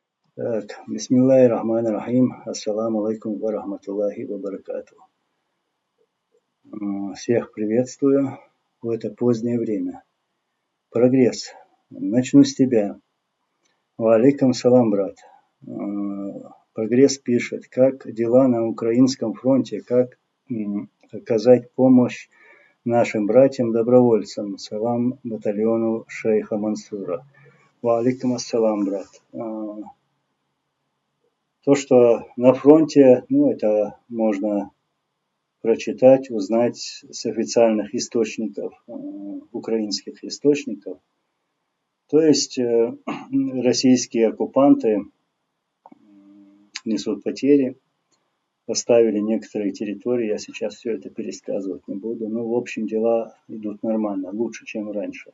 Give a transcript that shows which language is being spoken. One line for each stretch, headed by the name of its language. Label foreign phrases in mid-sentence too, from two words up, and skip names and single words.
Russian: Так,
Arabic: بسم الله الرحمن الرحيم. السلام عليكم ورحمة الله وبركاته.
Russian: Всех приветствую в это позднее время. Прогресс. Начну с тебя.
Arabic: وعليكم السلام,
Russian: брат. Прогресс пишет, как дела на украинском фронте, как оказать помощь нашим братьям-добровольцам. Салам батальону шейха Мансура.
Arabic: وعليكم السلام,
Russian: брат. То, что на фронте, это можно прочитать, узнать с официальных источников, украинских источников. То есть российские оккупанты несут потери, оставили некоторые территории, я сейчас все это пересказывать не буду, но в общем дела идут нормально, лучше, чем раньше.